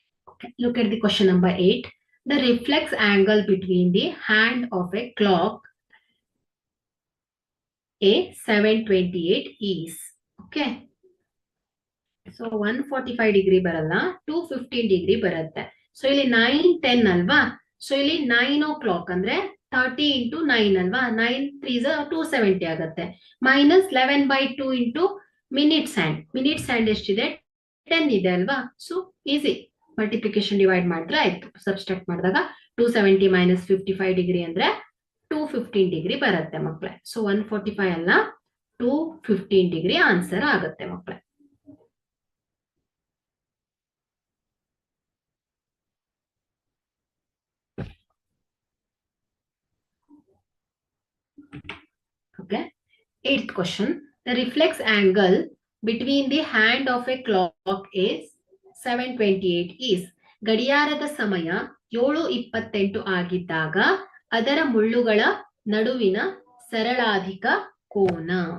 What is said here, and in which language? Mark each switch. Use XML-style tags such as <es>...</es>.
<en>Okay, look at the question number 8. The reflex angle between the hand of a clock A 728 is. Okay. So 145 degree</en> <kn>ಬರಲ್ಲ,</kn> <en>215 degree</en> <kn>ಬರುತ್ತೆ. So ಇಲ್ಲಿ 9 10 ಅಲ್ವಾ? So ಇಲ್ಲಿ</kn> <en>9 o'clock</en> <kn>ಅಂದ್ರೆ 30 into 9 ಅಲ್ವಾ? 9 3s 270 ಆಗುತ್ತೆ. Minus 11/2 into minutes hand. Minutes hand ಎಷ್ಟಿದೆ? 10 ಇದೆ ಅಲ್ವಾ? ಸೊ ಈಸಿ, ಮಲ್ಟಿಪ್ಲಿಕೇಶನ್ ಡಿವೈಡ್ ಮಾಡಿದ್ರೆ ಆಯ್ತು. ಸಬ್ಸ್ಟ್ರಾಕ್ಟ್ ಮಾಡಿದಾಗ 270 ಮೈನಸ್ 55 ಡಿಗ್ರಿ ಅಂದ್ರೆ 215 ಡಿಗ್ರಿ ಬರುತ್ತೆ ಮಕ್ಕಳೇ. ಸೊ 145 ಅಲ್ಲ, 215 ಡಿಗ್ರಿ ಆನ್ಸರ್ ಆಗುತ್ತೆ ಮಕ್ಕಳೇ.</kn> <en>Okay. 8th question. The reflex angle between the hand of a clock is 728 is.</en> <kn>ಗಡಿಯಾರದ ಸಮಯ 7:28 ಆಗಿದ್ದಾಗ ಅದರ ಮುಳ್ಳುಗಳ ನಡುವಿನ ಸರಳಾಧಿಕ ಕೋನ.</kn>